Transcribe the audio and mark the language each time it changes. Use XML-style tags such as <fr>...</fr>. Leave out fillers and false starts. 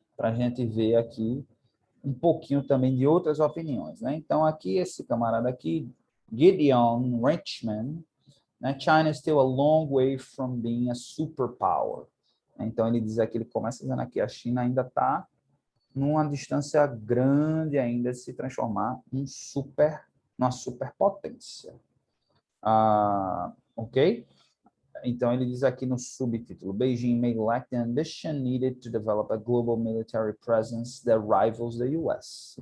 <pt>Para a gente ver aqui um pouquinho também de outras opiniões, né? Então, aqui, esse camarada aqui, Gideon Richman, né?</pt> <en>China is still a long way from being a superpower.</en> <pt>Então, ele diz aqui, ele começa dizendo aqui, a China ainda está numa distância grande ainda de se transformar numa superpotência. Ok? Então, ele diz aqui no subtítulo,</pt> <en>Beijing may lack the ambition needed to develop a global military presence that rivals the US.</en>